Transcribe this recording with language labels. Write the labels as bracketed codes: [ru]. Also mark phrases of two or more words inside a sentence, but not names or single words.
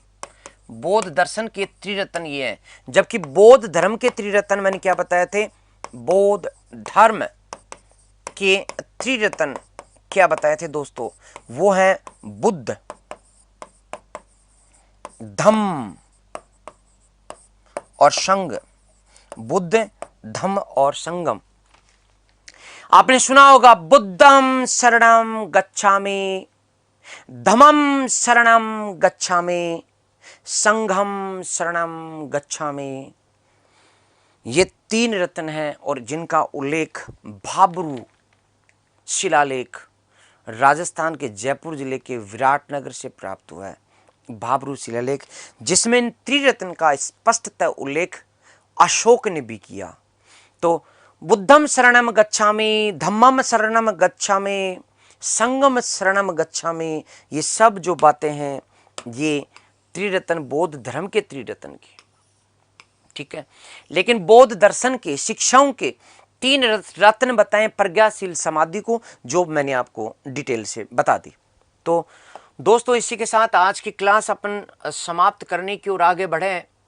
[hi] बौद्ध दर्शन के त्रिरत्न ये है। जबकि बौद्ध धर्म के त्रिरत्न मैंने क्या बताए थे, बौद्ध धर्म के त्रिरत्न क्या बताए थे दोस्तों, वो है बुद्ध, धम्म और संघ। बुद्ध, धम्म और संगम। आपने सुना होगा, [pi] बुद्धम शरणम गच्छामि, धम्मम शरणम गच्छामि, संघम शरणम गच्छामि। [hi] ये 3 रत्न हैं और जिनका उल्लेख भाब्रू शिलालेख, राजस्थान के जयपुर जिले के विराटनगर से प्राप्त हुआ है। भाब्रू शिलालेख, जिसमें इन त्रिरत्न का स्पष्टतः उल्लेख अशोक ने भी किया। [pi] तो बुद्धम शरणम गच्छामि, धम्मम शरणम गच्छामि, संगम शरणम गच्छामि, [hi] ये सब जो बातें हैं ये त्रिरत्न, बौद्ध धर्म के त्रिरत्न की, ठीक है। लेकिन बौद्ध दर्शन के, शिक्षाओं के 3 रत्न बताएं, प्रज्ञाशील, समाधि को, जो मैंने आपको डिटेल से बता दी। तो दोस्तों इसी के साथ आज की क्लास अपन समाप्त करने की ओर आगे बढ़े।